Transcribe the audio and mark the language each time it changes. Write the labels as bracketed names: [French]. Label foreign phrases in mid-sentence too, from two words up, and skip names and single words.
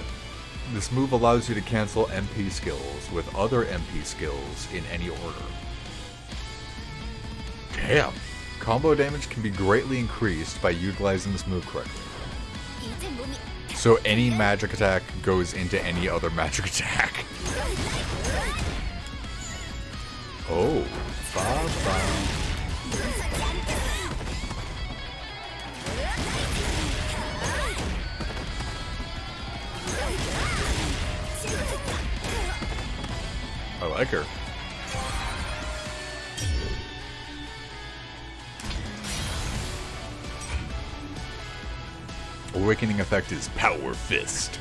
[English] This move allows you to cancel MP skills with other MP skills in any order. Damn! Combo damage can be greatly increased by utilizing this move correctly. So any magic attack goes into any other magic attack. Oh, ba-ba. I like her. Awakening effect is Power Fist.